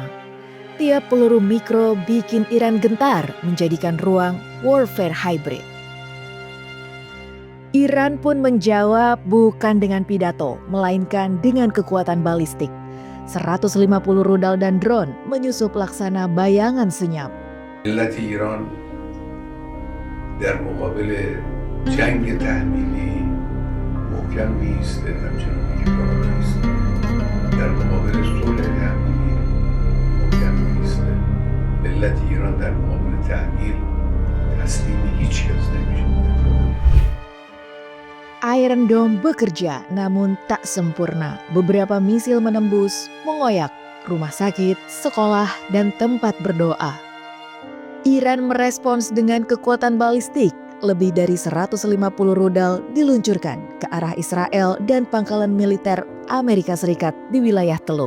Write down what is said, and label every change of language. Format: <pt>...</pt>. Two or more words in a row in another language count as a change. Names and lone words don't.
<id>Tiap peluru mikro bikin Iran gentar, menjadikan ruang</id> <en>warfare hybrid.</en> <id>Iran pun menjawab bukan dengan pidato, melainkan dengan kekuatan balistik. 150 rudal dan drone menyusup laksana bayangan senyap.</id> <fa>ملت ایران در مقابل جنگ تحمیلی محکم ایسته، همچنان که باید ایسته. در مقابل صلح تحمیلی محکم ایسته. ملت ایران در مقابل تحمیل تسلیم هیچ کس نمیشه.</fa> <id>Iron Dome bekerja namun tak sempurna. Beberapa misil menembus, mengoyak rumah sakit, sekolah, dan tempat berdoa. Iran merespons dengan kekuatan balistik. Lebih dari 150 rudal diluncurkan ke arah Israel dan pangkalan militer Amerika Serikat di wilayah Teluk.</id>